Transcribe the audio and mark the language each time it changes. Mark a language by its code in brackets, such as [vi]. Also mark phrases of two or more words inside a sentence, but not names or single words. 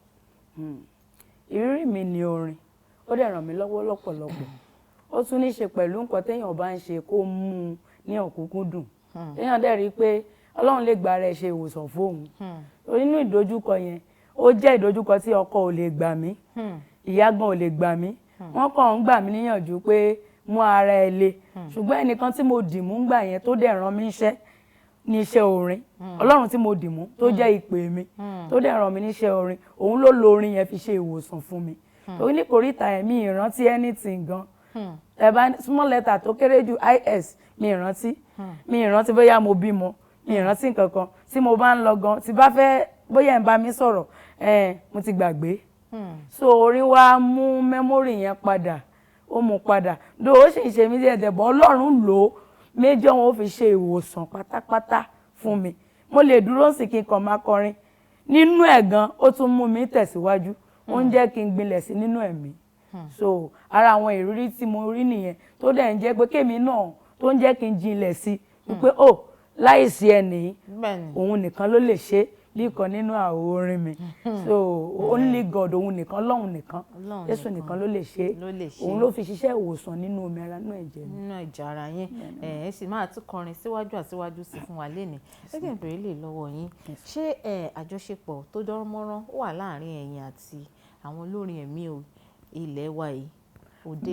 [yo] ìrírí mi ni orin ó dẹ̀ ràn mí lọ́wọ́ lọ́pọ̀lọpọ̀ ó tún ní í ṣe pẹ̀lú nǹkan téèyàn bá ń ṣe kó mú un ní ọ̀kúnkúndùn téèyàn dẹ̀ rí i pé Ọlọ́run lè gba rẹ̀ ṣe ìwòsàn fóun nínú ìdojúkọ yẹn ó jẹ́ ìdojúkọ tí ọkọ ò lè gbà mí ìyá gan ò lè gbà mí wọ́n kàn ń gbà mí níyànjú pé mú ara ẹ le ṣùgbọ́n ẹnìkan tí mo dì mú gbà yẹn tó dẹ̀ ràn mí iṣẹ́ ní iṣẹ́ orin Ọlọ́run tí mo dì mú tó jẹ́ ìpè mi tó dẹ̀ ràn mí níṣẹ́ orin òun ló lo orin yẹn fi ṣe ìwòsàn fún mi torí ní kòríta ẹ̀mí ìrántí anything gan ẹ bá [en] small letter [yo] tó kéré jù is mi ìrántí bóyá mo bímọ mi ìrántí nǹkan kan tí mo bá ń lọ gan tí bá fẹ́ bóyá ń bá mi sọ̀rọ̀ mo ti gbàgbé so orin wa mú mẹ́mórì yẹn padà ó mú padà dó ó sì ń ṣe mí díẹ̀ dẹ̀bọ̀ Ọlọ́run lò ó méjì wọn ó fi ṣe ìwòsàn pátápátá fún mi mo lè dúró sí kí n kàn máa kọrin nínú ẹ̀ gan ó tún mú mi tẹ̀síwájú ó ń jẹ́ kí n gbilẹ̀ sí nínú ẹ̀mí so ara àwọn ìrírí tí mo rí nìyẹn tó dẹ̀ ń jẹ́ pé kémi náà tó ń jẹ́ kí n jinlẹ̀ sí wípé láìsí ẹni òun nìkan ló lè ṣe líkan nínú àwo orin mi so [en] only God [yo] òun nìkan Ọlọ́run nìkan Jésù nìkan ló lè ṣe òun ló fi ṣiṣẹ́ ìwòsàn nínú omi ara nínú ẹ̀jẹ̀ mi. Nínú ẹ̀jẹ̀ ara yín ẹ sì máa tún kọrin síwájú àsíwájú sí fún wa lénìí gẹ́gẹ́ bèrè lè lọ́wọ́ yín ṣé àjọṣepọ̀ tó dán mọ́rán wà láàrin ẹ̀yin àti àwọn olórin ẹ̀mí ilẹ̀ wa yìí òde?